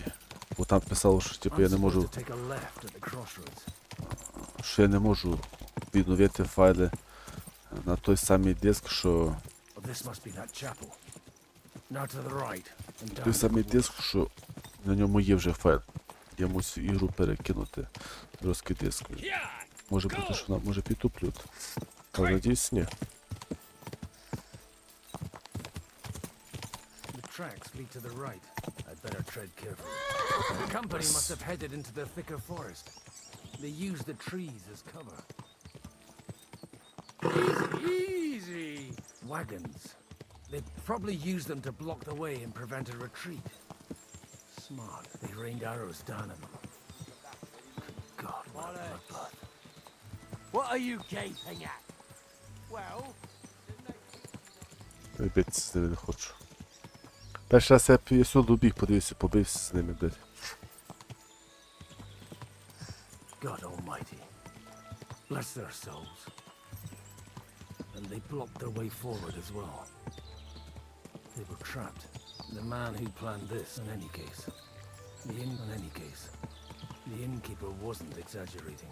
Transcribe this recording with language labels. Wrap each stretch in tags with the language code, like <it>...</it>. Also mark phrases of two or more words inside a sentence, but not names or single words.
<uk>Бо там писало, що типу я не можу... Що я не можу відновити файли на той самий диск, що... Той самий диск, що на ньому є вже файл. Я мусив ігру перекинути на жорсткий диск. Може бути, що вона може підтуплювати. Але надіюсь, ні.</uk> <en>Tracks lead to the right. I'd better tread carefully. The company must have headed into the thicker forest. They used the trees as cover. Easy! Wagons. They probably used them to block the way and prevent a retreat. Smart. They rained arrows down at them. Good God, what a bloodbath. What are you gaping at? Well...</en> <uk>Бити з ними не хочу. Перший раз я сюди біг, подивився, побився з ними, блядь.</uk> <en>God Almighty, bless their souls. And they blocked their way forward as well. They were trapped. The man who planned this, in any case. The innkeeper wasn't exaggerating.</en>